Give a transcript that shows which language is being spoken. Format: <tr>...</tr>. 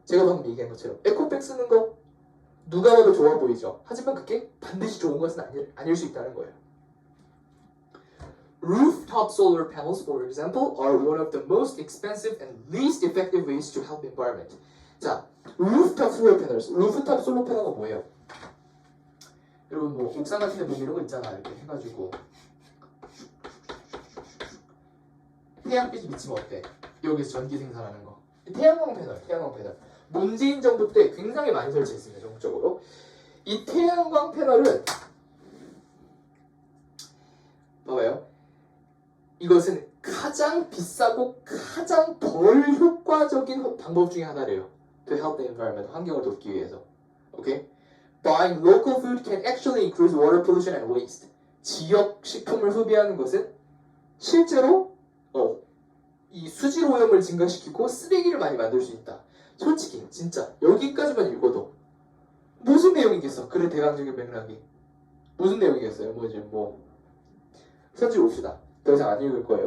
<ko>제가 방금 얘기한 것처럼 에코백 쓰는 거 누가 봐도 좋아 보이죠. 하지만 그게 반드시 좋은 것은 아닐 수 있다는 거예요.</ko> <en>Rooftop solar panels, for example, are one of the most expensive and least effective ways to help the environment.</en> <ko>자, rooftop solar panels. rooftop solar panel가 뭐예요? 여러분 뭐 옥상 같은 데 보면 이런 거 있잖아. 이렇게 해가지고 태양빛이 비치면 어때? 여기서 전기 생산하는 거. 태양광 패널. 문재인 정부 때 굉장히 많이 설치했습니다. 전국적으로. 이 태양광 패널은 봐봐요. 이것은 가장 비싸고 가장 덜 효과적인 방법 중에 하나래요.</ko> <en>To help the environment,</en> <ko>환경을 돕기 위해서. 오케이?</ko> <en>Buying local food can actually increase water pollution and waste.</en> <ko>지역 식품을 소비하는 것은 실제로 이 수질 오염을 증가시키고 쓰레기를 많이 만들 수 있다. 솔직히 진짜 여기까지만 읽어도 무슨 내용이겠어? 글의 대강적인 맥락이 무슨 내용이겠어요? 선지 봅시다. 더 이상 안 읽을 거예요.</ko>